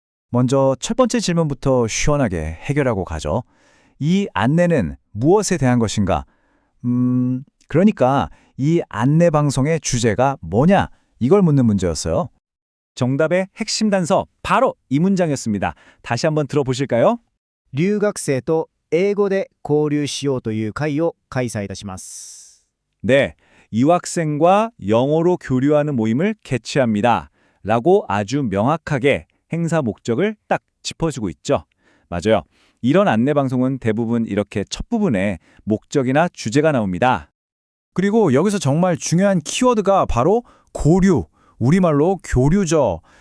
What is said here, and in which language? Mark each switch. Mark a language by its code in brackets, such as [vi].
[ko] 먼저 첫 번째 질문부터 시원하게 해결하고 가죠. 이 안내는 무엇에 대한 것인가? 그러니까 이 안내 방송의 주제가 뭐냐? 이걸 묻는 문제였어요. 정답의 핵심 단서 바로 이 문장이었습니다. 다시 한번 들어보실까요? [ja] 留学生と英語で交流しようという会を開催いたします。 [ko] 네, 유학생과 영어로 교류하는 모임을 개최합니다. 라고 아주 명확하게 행사 목적을 딱 짚어주고 있죠. 맞아요. 이런 안내 방송은 대부분 이렇게 첫 부분에 목적이나 주제가 나옵니다. 그리고 여기서 정말 중요한 키워드가 바로 고류, 우리말로 교류죠.